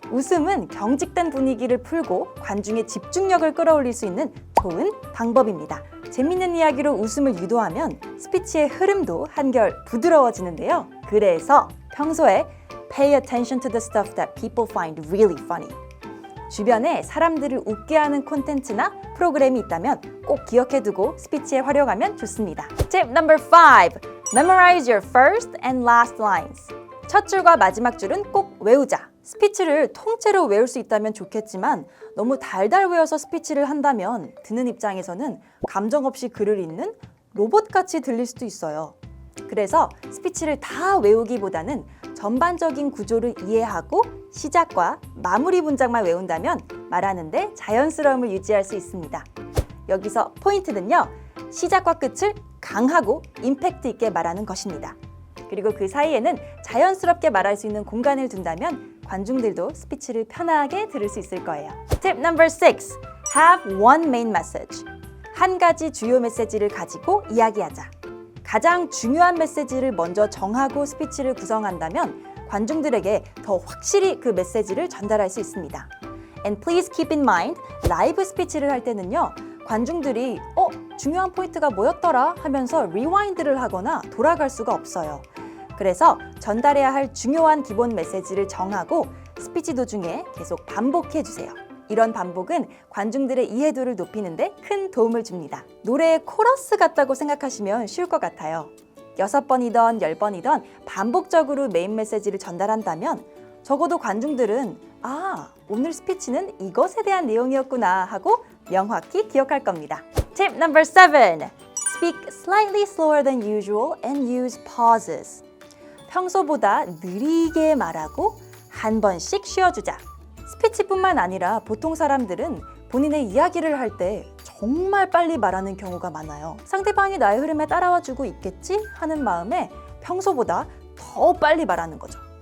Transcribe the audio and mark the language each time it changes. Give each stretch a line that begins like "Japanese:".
Korean: 웃음은 경직된 분위기를 풀고 관중의 집중력을 끌어올릴 수 있는 좋은 방법입니다. 재밌는 이야기로 웃음을 유도하면 스피치의 흐름도 한결 부드러워지는데요.
English: 그래서 평소에 pay attention to the stuff that people find really funny.
Korean: 주변에 사람들을 웃게 하는 콘텐츠나 프로그램이 있다면 꼭 기억해두고 스피치에 활용하면 좋습니다.
English: Tip number 5. Memorize your first and last lines.
Korean: 첫 줄과 마지막 줄은 꼭 외우자. 스피치를 통째로 외울 수 있다면 좋겠지만 너무 달달 외워서 스피치를 한다면 듣는 입장에서는 감정 없이 글을 읽는 로봇같이 들릴 수도 있어요. 그래서 스피치를 다 외우기보다는 전반적인 구조를 이해하고 시작과 마무리 문장만 외운다면 말하는데 자연스러움을 유지할 수 있습니다. 여기서 포인트는요. 시작과 끝을 강하고 임팩트 있게 말하는 것입니다. 그리고 그 사이에는 자연스럽게 말할 수 있는 공간을 둔다면 관중들도 스피치를 편하게 들을 수 있을 거예요.
English: Tip number 6. Have one main message.
Korean: 한 가지 주요 메시지를 가지고 이야기하자. 가장 중요한 메시지를 먼저 정하고 스피치를 구성한다면 관중들에게 더 확실히 그 메시지를 전달할 수 있습니다.
English: And please keep in mind, 라이브 스피치를 할 때는요.
Korean: 관중들이 중요한 포인트가 뭐였더라 하면서 리와인드를 하거나 돌아갈 수가 없어요. 그래서 전달해야 할 중요한 기본 메시지를 정하고 스피치 도중에 계속 반복해 주세요. 이런 반복은 관중들의 이해도를 높이는데 큰 도움을 줍니다. 노래의 코러스 같다고 생각하시면 쉬울 것 같아요. 6번이던 10번이던 반복적으로 메인 메시지를 전달한다면 적어도 관중들은 오늘 스피치는 이것에 대한 내용이었구나 하고 명확히 기억할 겁니다.
English: Tip number 7. Speak slightly slower than usual and use pauses.
Korean: 평소보다 느리게 말하고 한 번씩 쉬어주자. 스피치뿐만 아니라 보통 사람들은 본인의 이야기를 할 때 정말 빨리 말하는 경우가 많아요. 상대방이 나의 흐름에 따라와 주고 있겠지 하는 마음에 평소보다 더 빨리 말하는 거죠.